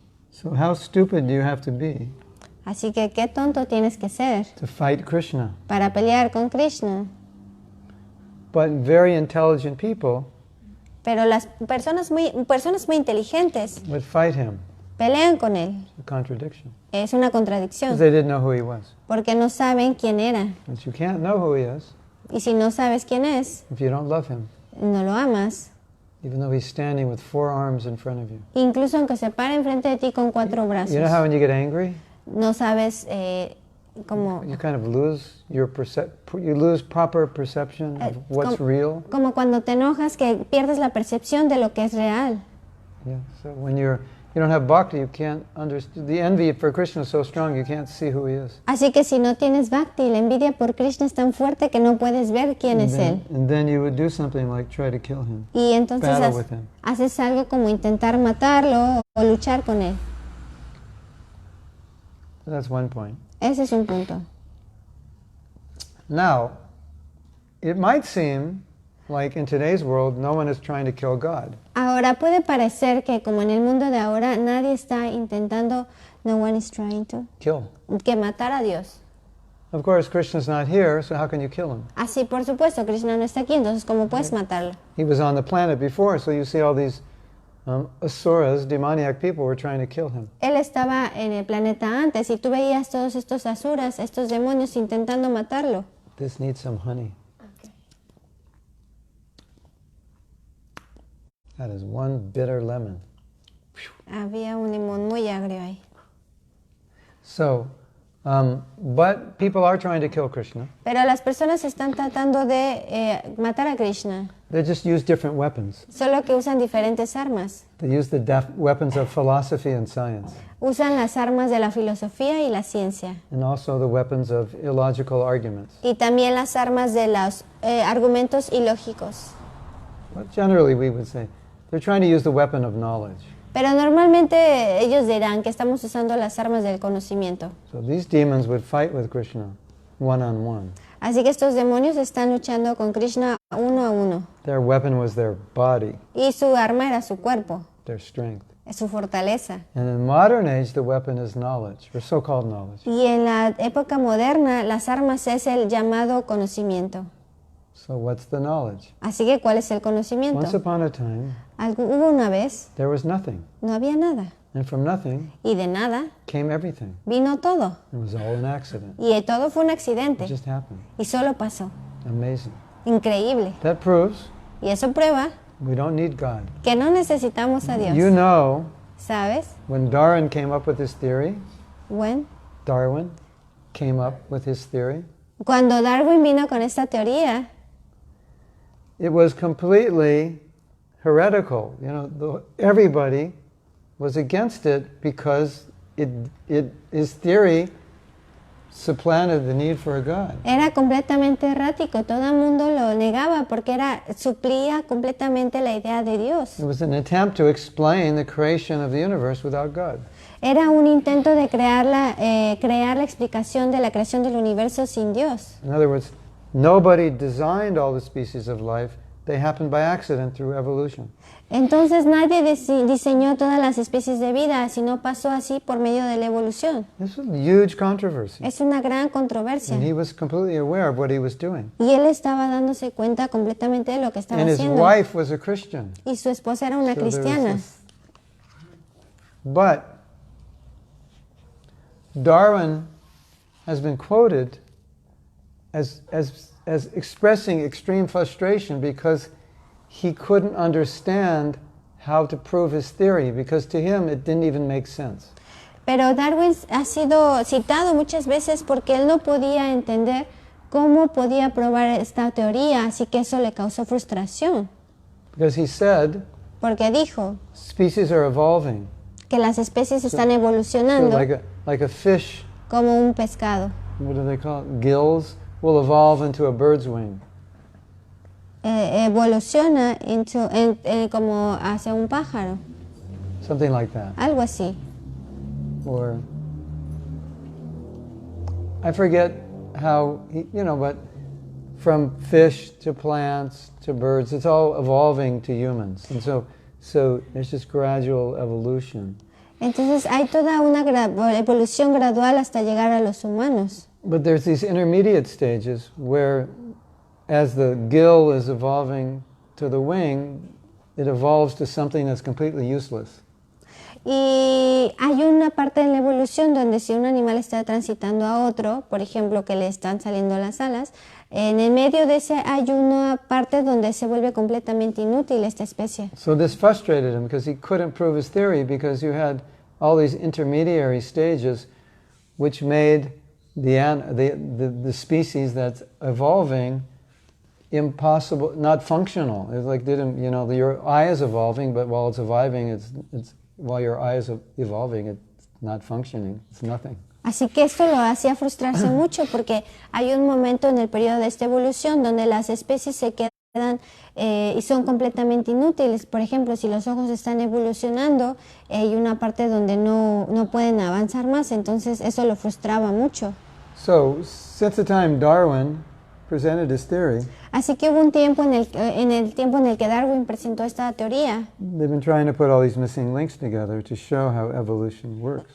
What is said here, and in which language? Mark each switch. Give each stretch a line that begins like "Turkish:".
English: So how stupid do you have to be
Spanish: Así que qué tonto tienes que ser
English: to fight Krishna?
Spanish: para pelear con Krishna.
English: But very intelligent people
Spanish: Pero las personas muy inteligentes
English: would fight him.
Spanish: pelean con él.
English: A contradiction.
Spanish: Es una
English: Because
Spanish: contradicción,
English: they didn't know who he was.
Spanish: porque no saben quién era.
English: But you can't know who he is
Spanish: Y si no sabes quién es,
English: if you don't love him,
Spanish: no lo amas.
English: even though he's standing with 4 arms in front of you.
Spanish: Incluso aunque se pare enfrente de ti con 4 brazos.
English: You know how when you get angry,
Spanish: No sabes cómo...
English: you kind of lose you lose proper perception of what's real.
Spanish: Como cuando te enojas, que pierdes la percepción de lo que es real.
English: Yeah. So when you don't have bhakti, you can't understand. The envy for Krishna is so strong, you can't see who he is.
Spanish: Así que si no tienes bhakti, la envidia por Krishna es tan fuerte que no puedes ver quién es él.
English: And then you would do something like try to kill him.
Spanish: Y entonces
English: Battle with him.
Spanish: haces algo como intentar matarlo o luchar con él.
English: That's one point.
Spanish: Ese es un punto.
English: Now, it might seem like in today's world, no one is trying to kill God.
Spanish: Ahora puede parecer que como en el mundo de ahora nadie está intentando,
English: no one is trying to, Kill.
Spanish: que matar a Dios.
English: Of course, Krishna's not here, so how can you kill him?
Spanish: Así, por supuesto, Krishna no está aquí, entonces ¿cómo puedes matarlo?
English: He was on the planet before, so you see all these asuras, demoniac people, were trying to kill him.
Spanish: Él estaba en el planeta antes y tú veías todos estos asuras, estos demonios intentando matarlo.
English: This needs some honey. That is one bitter lemon.
Spanish: Había un limón muy agrio ahí.
English: So, But people are trying to kill Krishna.
Spanish: Pero las personas están tratando de matar a Krishna,
English: They just use different weapons.
Spanish: solo que usan diferentes armas.
English: They use the weapons of philosophy and science,
Spanish: Usan las armas de la filosofía y la ciencia,
English: and also the weapons of illogical arguments.
Spanish: y también las armas de los argumentos ilógicos.
English: But generally we would say they're trying to use the weapon of knowledge.
Spanish: Pero normalmente ellos dirán que estamos usando las armas del conocimiento.
English: So these demons would fight with Krishna one-on-one.
Spanish: Así que estos demonios están luchando con Krishna uno a uno.
English: Their weapon was their body,
Spanish: Y su arma era su cuerpo,
English: their strength.
Spanish: su fortaleza.
English: And in modern age, the weapon is knowledge, or so-called knowledge.
Spanish: Y en la época moderna, las armas es el llamado conocimiento.
English: So what's the knowledge?
Spanish: Así que, ¿cuál es el
English: Once
Spanish: conocimiento?
English: upon a time,
Spanish: Hubo una vez,
English: there was nothing.
Spanish: no había nada.
English: And from nothing
Spanish: Y de nada
English: came everything.
Spanish: vino todo.
English: It was all an accident.
Spanish: Y todo fue un
English: It
Spanish: accidente.
English: just happened.
Spanish: Y solo pasó.
English: Amazing.
Spanish: Increíble.
English: That proves
Spanish: Y eso prueba
English: we don't need God.
Spanish: que no necesitamos a
English: You
Spanish: Dios.
English: know,
Spanish: ¿Sabes?
English: when Darwin came up with his theory,
Spanish: Bueno,
English: Darwin came up with his theory,
Spanish: cuando Darwin vino con esta teoría,
English: it was completely heretical. You know, everybody was against it because his theory supplanted the need for a God.
Spanish: era completamente errático. Todo el mundo lo negaba porque suplía completamente la idea de Dios.
English: It was an attempt to explain the creation of the universe without God.
Spanish: Era un intento de crear la explicación de la creación del universo sin Dios.
English: In other words, nobody designed all the species of life. They happened by accident through evolution.
Spanish: Entonces nadie diseñó todas las especies de vida, sino pasó así por medio de la evolución.
English: This was a huge controversy.
Spanish: Es una gran controversia.
English: And he was completely aware of what he was doing.
Spanish: Y él estaba dándose cuenta completamente de lo que estaba
English: And his
Spanish: haciendo.
English: wife was a Christian.
Spanish: Y su esposa era una
English: So there was
Spanish: cristiana.
English: this- But Darwin has been quoted as expressing extreme frustration because he couldn't understand how to prove his theory, because to him it didn't even make sense.
Spanish: Pero Darwin ha sido citado muchas veces porque él no podía entender cómo podía probar esta teoría, así que eso le causó frustración.
English: Because he said
Spanish: Porque dijo
English: species are evolving.
Spanish: que las especies están
English: So
Spanish: evolucionando
English: like a fish,
Spanish: como un pescado.
English: what do they call it? Gills will evolve into a bird's wing.
Spanish: Evoluciona como hacia un pájaro,
English: Something like that.
Spanish: algo así.
English: Or I forget how, but from fish to plants to birds, it's all evolving to humans. And so there's just gradual evolution.
Spanish: Entonces hay toda una evolución gradual hasta llegar a los humanos.
English: But there's these intermediate stages where, as the gill is evolving to the wing, it evolves to something that's completely useless.
Spanish: Y hay una parte de la evolución donde si un animal está transitando a otro, por ejemplo que le están saliendo las alas, en el medio de ese hay una parte donde se vuelve completamente inútil esta especie.
English: So this frustrated him because he couldn't prove his theory, because you had all these intermediary stages which made the species that's evolving impossible, not functional. It's like your eye is evolving, but while it's evolving, while your eye is evolving, it's not functioning. It's nothing.
Spanish: Así que esto lo hacía frustrarse mucho porque hay un momento en el periodo de esta evolución donde las especies se quedan y son completamente inútiles. Por ejemplo, si los ojos están evolucionando, hay una parte donde no pueden avanzar más, entonces eso lo frustraba mucho.
English: So, since the time Darwin presented his theory,
Spanish: Así que hubo un tiempo en el tiempo en el que Darwin presentó esta teoría
English: they've been trying to put all these missing links together to show how evolution works.